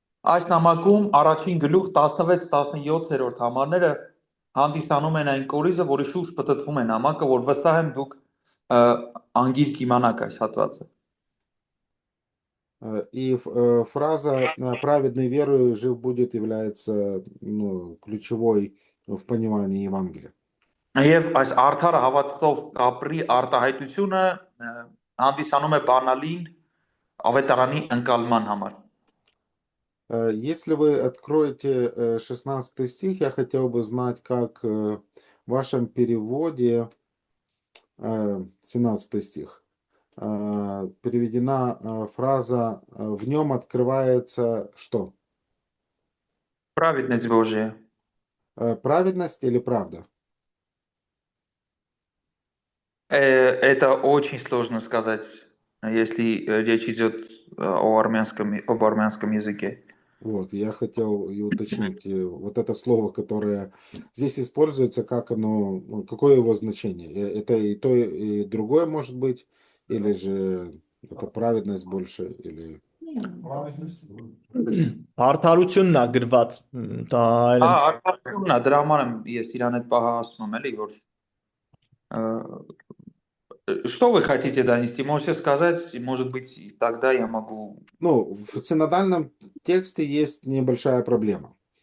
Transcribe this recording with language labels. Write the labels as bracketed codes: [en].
[hy] Այս նամակում առաջին գլուխ 16-17-րդ համարները հանդիսանում են այն կորիզը, որի շուրջ պտտվում է նամակը, որ վստահ եմ դուք անգիր կիմանաք այս հատվածը։ [ru] И фраза «праведный верою жив будет» является ключевой в понимании Евангелия. [hy] Եվ այս արդարը հավատքով կապրի արտահայտությունը հանդիսանում է բանալին ավետարանի ընկալման համար։ [ru] Если вы откроете 16 стих, я хотел бы знать, как в вашем переводе 17 стих переведена фраза «в нем открывается что?» Праведность Божия. Праведность или правда? Это очень сложно сказать, если речь идет об армянском языке. Вот, я хотел и уточнить вот это слово, которое здесь используется, как оно, какое его значение? Это и то, и другое может быть, или же это праведность больше, или... [hy] Արդարությունն է գրված, դա այլն Արդարությունն է, դրա համար եմ ես իրան այդ պահը ասում եմ, էլի, որ [ru] что вы хотите донести? Можете сказать, может быть, и тогда я могу... Ну, в синодальном тексте есть небольшая проблема.